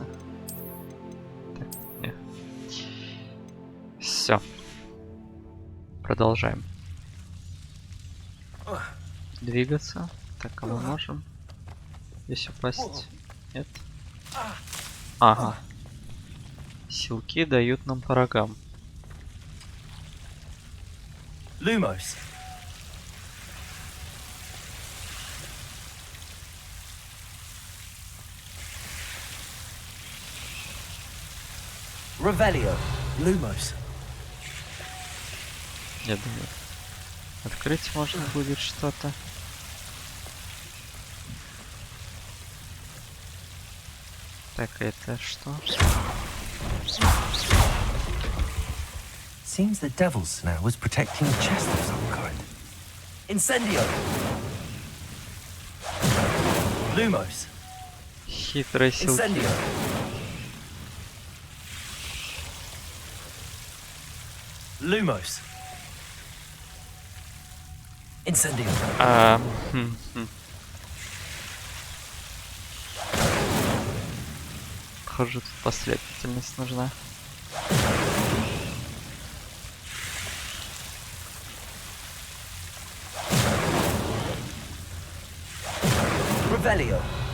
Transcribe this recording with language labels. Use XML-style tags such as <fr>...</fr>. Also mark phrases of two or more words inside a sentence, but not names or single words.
<ru>Так, не. Все. Продолжаем. Двигаться. Так, а мы можем здесь упасть? Нет. Ага. Силки дают нам по рогам. Lumos. Revelio. Lumos. Я думаю, открыть можно будет что-то. Так, это что?</ru> <en>Seems the devil's snare was protecting a chest of some kind.</en> <ru>Incendio. Lumos. Хитрые силки. Incendio. Lumos. Incendio. Похоже, тут последовательность нужна. Revelio.</ru>